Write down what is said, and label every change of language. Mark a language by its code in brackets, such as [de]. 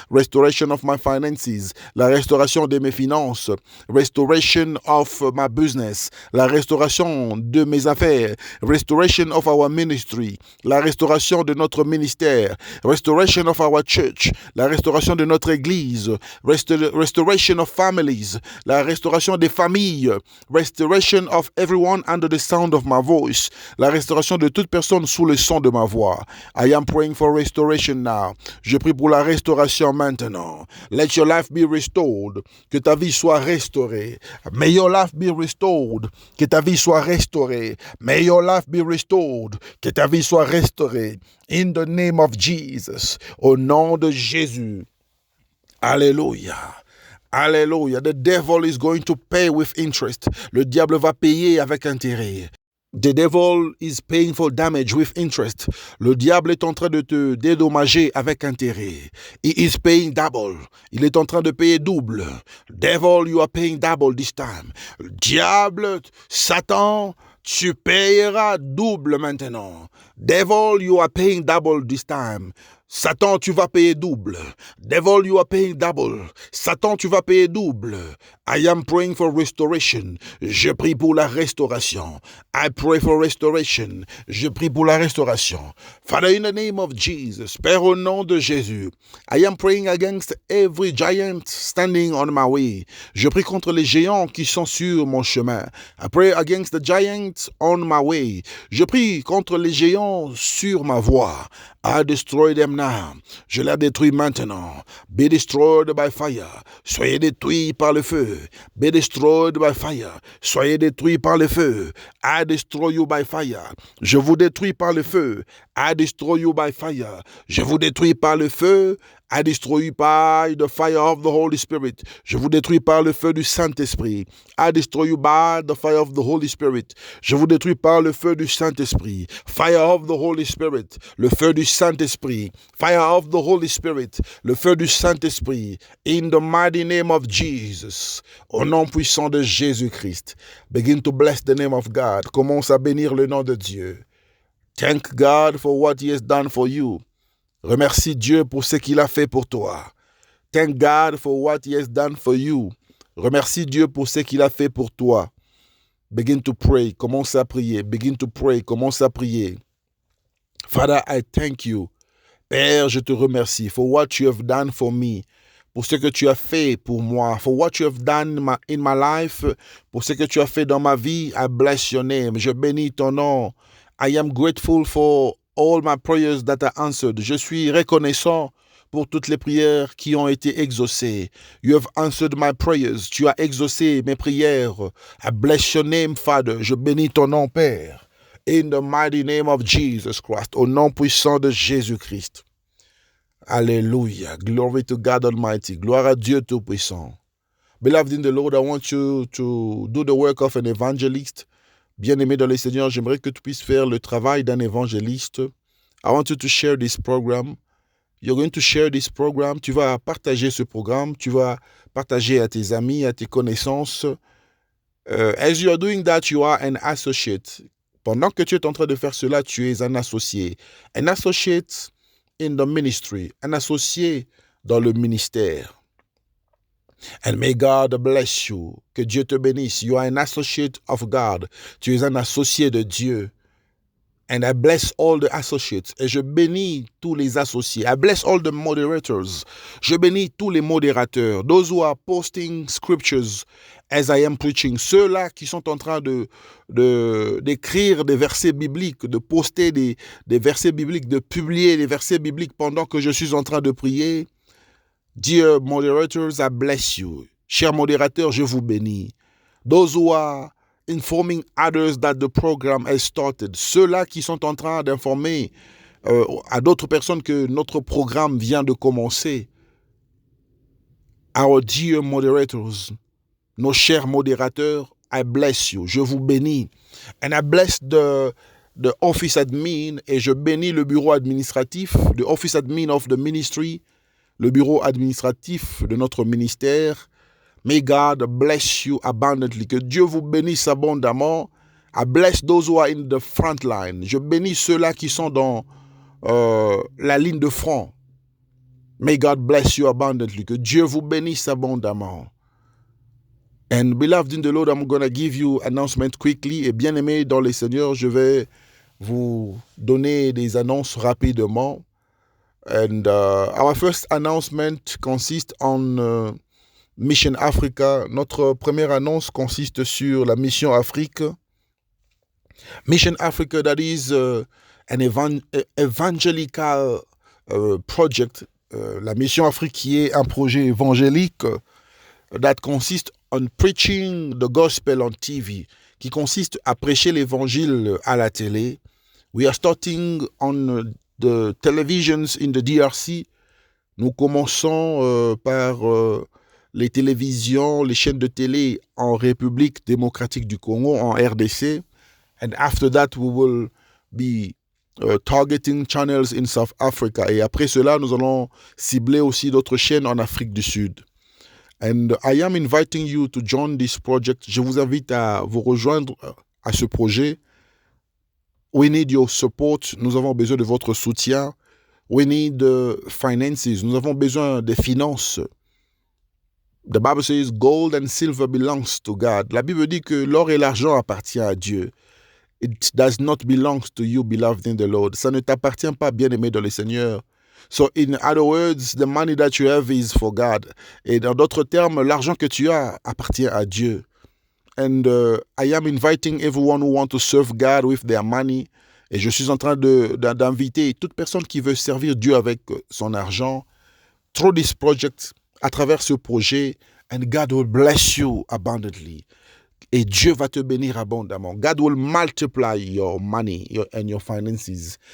[en] Restoration of my finances. [fr] La restauration de mes finances. [en] Restoration of my business. [fr] La restauration de mes affaires. [en] Restoration of our ministry. [fr] La restauration de notre ministère. [en] Restoration of our church. [fr] La restauration de notre église. [en] Restoration of families. [fr] La restauration des familles. [en] Restoration of everyone under the sound of my voice. [fr] La restauration de toute personne sous le son de ma voix. [en] I am praying for restoration now. [fr] Je prie pour la restauration maintenant. [en] Let your life be restored. [fr] Que ta vie soit restaurée. [en] May your life be restored. [fr] Que ta vie soit restaurée. [en] May your life be restored. [fr] Que ta vie soit restaurée. [en] In the name of Jesus. [fr] Au nom de Jésus. Alléluia. Alléluia. [en] The devil is going to pay with interest. [fr] Le diable va payer avec intérêt. [en] The devil is paying for damage with interest. [fr] Le diable est en train de te dédommager avec intérêt. [en] He is paying double. [fr] Il est en train de payer double. [en] Devil, you are paying double this time. [fr] Diable, Satan, tu payeras double maintenant. [en] Devil, you are paying double this time. [fr] Satan, tu vas payer double. [en] Devil, you are paying double. [fr] Satan, tu vas payer double. [en] I am praying for restoration. [fr] Je prie pour la restauration. [en] I pray for restoration. [fr] Je prie pour la restauration. [en] Father, in the name of Jesus, [fr] Père, au nom de Jésus, [en] I am praying against every giant standing on my way. [fr] Je prie contre les géants qui sont sur mon chemin. [en] I pray against the giants on my way. [fr] Je prie contre les géants sur ma voie. [en] I destroy them now. [fr] Je les détruis maintenant. [en] Be destroyed by fire. [fr] Soyez détruits par le feu. [en] Be destroyed by fire. [fr] Soyez détruits par le feu. [en] I destroy you by fire. [fr] Je vous détruis par le feu. [en] I destroy you by fire. [fr] Je vous détruis par le feu. [en] I destroy you by the fire of the Holy Spirit. [fr] Je vous détruis par le feu du Saint-Esprit. [en] I destroy you by the fire of the Holy Spirit. [fr] Je vous détruis par le feu du Saint-Esprit. [en] Fire of the Holy Spirit. [fr] Le feu du Saint-Esprit. [en] Fire of the Holy Spirit. [fr] Le feu du Saint-Esprit. [en] In the mighty name of Jesus. [fr] Au nom puissant de Jésus-Christ. [en] Begin to bless the name of God. [fr] Commence à bénir le nom de Dieu. [en] Thank God for what He has done for you. [fr] Remercie Dieu pour ce qu'il a fait pour toi. [en] Thank God for what He has done for you. [fr] Remercie Dieu pour ce qu'il a fait pour toi. [en] Begin to pray. [fr] Commence à prier. [en] Begin to pray. [fr] Commence à prier. [en] Father, I thank you. [fr] Père, je te remercie [en] for what you have done for me. [fr] Pour ce que tu as fait pour moi. [en] For what you have done in my life. [fr] Pour ce que tu as fait dans ma vie. [en] I bless your name. [fr] Je bénis ton nom. [en] I am grateful for all my prayers that are answered. [fr] Je suis reconnaissant pour toutes les prières qui ont été exaucées. [en] You have answered my prayers. [fr] Tu as exaucé mes prières. [en] I bless your name, Father. [fr] Je bénis ton nom, Père. [en] In the mighty name of Jesus Christ. [fr] Au nom puissant de Jésus-Christ. Alléluia. [en] Glory to God Almighty. [fr] Gloire à Dieu Tout-Puissant. [en] Beloved in the Lord, I want you to do the work of an evangelist. [fr] Bien-aimé dans le Seigneur, j'aimerais que tu puisses faire le travail d'un évangéliste. [en] I want you to share this program. You're going to share this program. [fr] Tu vas partager ce programme. Tu vas partager à tes amis, à tes connaissances. [en] As you are doing that, you are an associate. [fr] Pendant que tu es en train de faire cela, tu es un associé. [en] An associate in the ministry. [fr] Un associé dans le ministère. [en] And may God bless you. [fr] Que Dieu te bénisse. [en] You are an associate of God. [fr] Tu es un associé de Dieu. [en] And I bless all the associates. [fr] Et je bénis tous les associés. [en] I bless all the moderators. [fr] Je bénis tous les modérateurs. [en] Those who are posting scriptures as I am preaching. [fr] Ceux-là qui sont en train d'écrire des versets bibliques, de poster des versets bibliques, de publier des versets bibliques pendant que je suis en train de prier. [en] Dear moderators, I bless you. [fr] Chers modérateurs, je vous bénis. [en] Those who are informing others that the program has started. [fr] Ceux-là qui sont en train d'informer à d'autres personnes que notre programme vient de commencer. [en] Our dear moderators, [fr] nos chers modérateurs, [en] I bless you. [fr] Je vous bénis. And I bless [en] the office admin, [fr] et je bénis le bureau administratif, [en] the office admin of the ministry, [fr] le bureau administratif de notre ministère. [en] May God bless you abundantly. [fr] Que Dieu vous bénisse abondamment. [en] I bless those who are in the front line. [fr] Je bénis ceux-là qui sont dans la ligne de front. [en] May God bless you abundantly. [fr] Que Dieu vous bénisse abondamment. [en] And beloved in the Lord, I'm going to give you announcement quickly. [fr] Et bien-aimés dans le Seigneur, je vais vous donner des annonces rapidement. [en] And our first announcement consists on Mission Africa. [fr] Notre première annonce consiste sur la Mission Afrique. [en] Mission Africa, that is an evangelical project. [fr] La Mission Afrique qui est un projet évangélique [en] that consists on preaching the gospel on TV, [fr] qui consiste à prêcher l'évangile à la télé. [en] We are starting on the televisions in the DRC. [fr] Nous commençons par les télévisions, les chaînes de télé en République démocratique du Congo, en RDC. [en] And after that, we will be targeting channels in South Africa. [fr] Et après cela, nous allons cibler aussi d'autres chaînes en Afrique du Sud. [en] And I am inviting you to join this project. [fr] Je vous invite à vous rejoindre à ce projet. [en] We need your support. [fr] Nous avons besoin de votre soutien. [en] We need finances. [fr] Nous avons besoin des finances. [en] The Bible says gold and silver belongs to God. [fr] La Bible dit que l'or et l'argent appartiennent à Dieu. [en] It does not belong to you, beloved in the Lord. [fr] Ça ne t'appartient pas, bien-aimé dans le Seigneur. [en] So, in other words, the money that you have is for God. [fr] Et dans d'autres termes, l'argent que tu as appartient à Dieu. [en] And I am inviting everyone who wants to serve God with their money. [fr] Et je suis en train d'inviter toute personne qui veut servir Dieu avec son argent [en] through this project, [fr] à travers ce projet. [en] And God will bless you abundantly. [fr] Et Dieu va te bénir abondamment. [en] God will multiply your money and your finances.